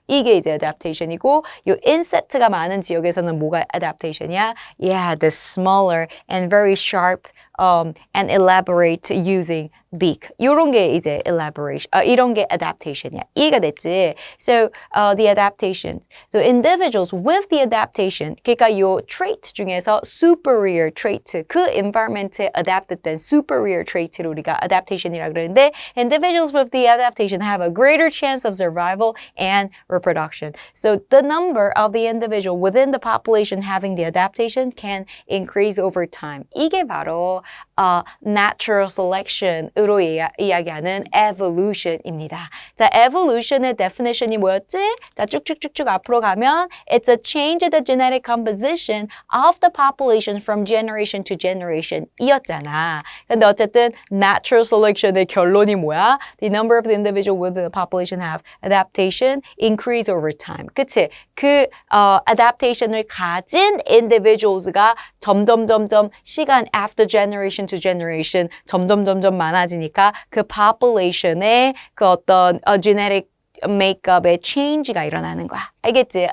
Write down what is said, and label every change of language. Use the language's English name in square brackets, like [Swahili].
[Korean] 이게 이제 adaptation이고 요 insect가 많은 지역에서는 뭐가 adaptation이야? [English] Yeah, the smaller and very sharp and elaborate using beak. [Korean] 요런 게 이제 elaboration, 이런 게 adaptation이야. 이해가 됐지? [English] So, the adaptation. So, individuals with the adaptation, [Korean] 그러니까 요 trait 중에서 superior trait, 그 environment에 adapt된 superior trait를 우리가 adaptation이라고 그러는데 [English] individuals with the adaptation have a greater chance of survival and reproduction. So, the number of the individual within the population having the adaptation can increase over time. [Korean] 이게 바로 natural selection으로 이야기하는 evolution입니다. 자, evolution의 definition이 뭐였지? 자, 쭉쭉쭉쭉 앞으로 가면 [English] it's a change in the genetic composition of the population from generation to generation [Korean] 이었잖아. 근데 어쨌든 natural selection의 결론이 뭐야? [English] The number of the individual within the population have adaptation increase over time. [Korean] 그치? 그 adaptation을 가진 individuals가 점점 시간 [English] after generation to generation [Korean] 점점 많아지니까 그 population의 그 어떤 genetic makeup의 change가 일어나는 거야. 알겠지?